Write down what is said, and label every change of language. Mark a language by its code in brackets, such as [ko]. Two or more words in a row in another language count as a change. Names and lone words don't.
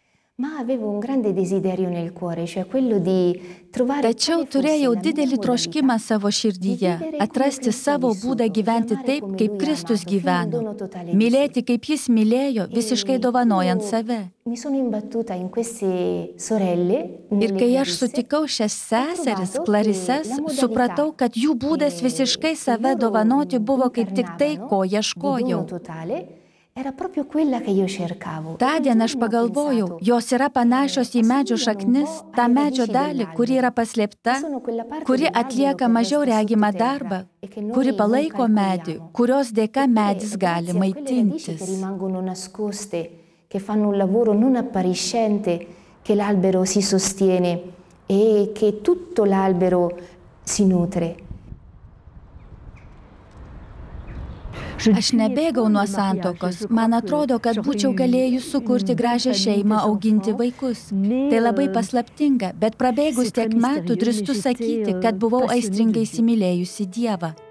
[lt] Tačiau turėjau didelį troškimą savo širdyje, atrasti savo būdą gyventi taip, kaip Kristus gyveno, mylėti, kaip jis mylėjo, visiškai dovanojant save. Ir kai aš sutikau šias seseris, Klarises, supratau, kad jų būdas visiškai save dovanoti buvo kaip tik tai, ko ieškojau. [it] Era proprio quella che io cercavo. [lt] Tądien aš pagalvojau, jos yra panašios į medžio šaknis, tą medžio dalį, kuri yra paslėpta, kuri atlieka mažiau regimą darbą, kuri palaiko medį, kurios dėka medis gali maitintis. [it] Rimangono nascoste, che fanno un lavoro non appariscente, che l'albero si sostiene e che tutto l'albero si nutre. [lt] Aš nebėgau nuo santuokos. Man atrodo, kad būčiau galėjus sukurti gražią šeimą, auginti vaikus. Tai labai paslaptinga, bet prabėgus tiek metų drįstu sakyti, kad buvau aistringai įsimylėjusi Dievą.